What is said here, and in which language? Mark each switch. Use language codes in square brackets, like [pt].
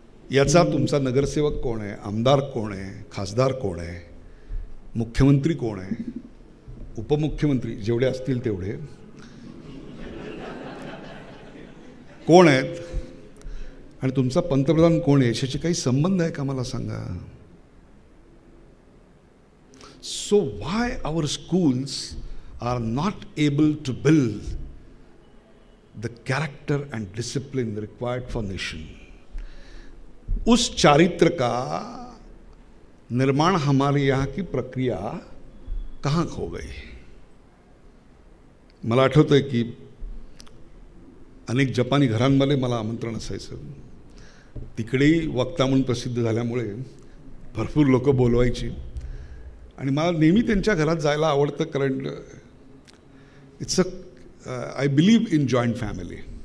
[mr] याचा तुमचा नगरसेवक कोण आहे, आमदार कोण आहे, खासदार कोण आहे, मुख्यमंत्री कोण आहे, उपमुख्यमंत्री जेवढे असतील तेवढे कोण आहेत, आणि तुमचा पंतप्रधान कोण आहे याच्याशी काही संबंध आहे का? मला सांगा. [en] So why our schools are not able to build the character and discipline required for nation. [hi] उस चारित्र का निर्माण हमारे यहाँ की प्रक्रिया कहाँ खो गई. [mr] मला आठवतं आहे की अनेक जपानी घरांमध्ये मला आमंत्रण असायचं. तिकडेही वक्ता म्हणून प्रसिद्ध झाल्यामुळे भरपूर लोक बोलवायची आणि मला नेहमी त्यांच्या घरात जायला आवडतं, कारण [en] It's I believe in joint family.